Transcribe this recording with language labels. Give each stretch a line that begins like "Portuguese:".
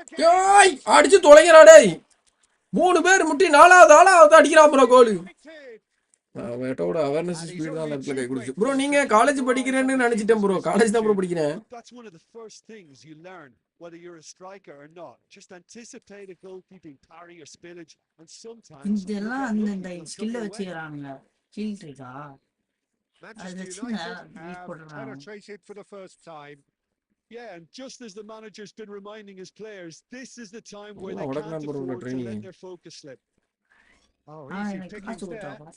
Tamil: ஏய் அடிச்சு தொலைங்கடா டேய். 3 பேர் முட்டி 4வது ஆளா அடிக்கிறான் ப்ரோ கோல். அவட்டோட அவேர்னஸ் ஸ்பீட் தான் அந்த இடத்துல கை கொடுச்சு. ப்ரோ நீங்க காலேஜ் படிக்கிறேன்னு நினைச்சிட்டேன் ப்ரோ. காலேஜ் தான் ப்ரோ படிக்கிறேன்.
English: That's one of the first things you learn, whether you're a striker or not. Just anticipate a goalkeeping parry or spillage, and sometimes
Tamil: இதெல்லாம் அந்த ஸ்கில்ல வச்சுக்கிறாங்க. Skill ட்ரிக்கா?
English: Manchester United penetrated for the first time. Yeah, and just as the manager's been reminding his players, this is the time where they can't afford to let their focus slip. Oh, easy pickings there.